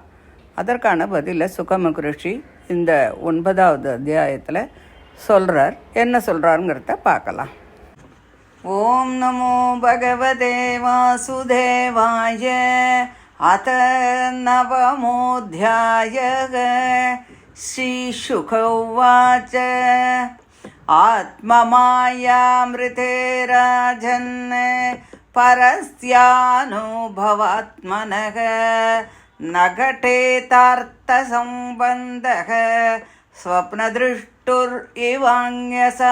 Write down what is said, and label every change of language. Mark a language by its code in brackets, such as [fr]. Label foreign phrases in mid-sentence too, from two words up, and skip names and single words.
[ta] அதற்கான பதிலை சுகமுக ரிஷி இந்த 9வது அத்தியாயத்தில் சொல்கிறார். என்ன சொல்கிறாருங்கிறத பார்க்கலாம். [sa] ॐ नमो भगवते वासुदेवाय. அத நவமோऽध्यायः. श्रीशुक उवाच आत्ममायामृते राजन् परस्यानुभवात्मनः न घटेतार्थसम्बन्धः स्वप्नदृष्टुरिवान्यसा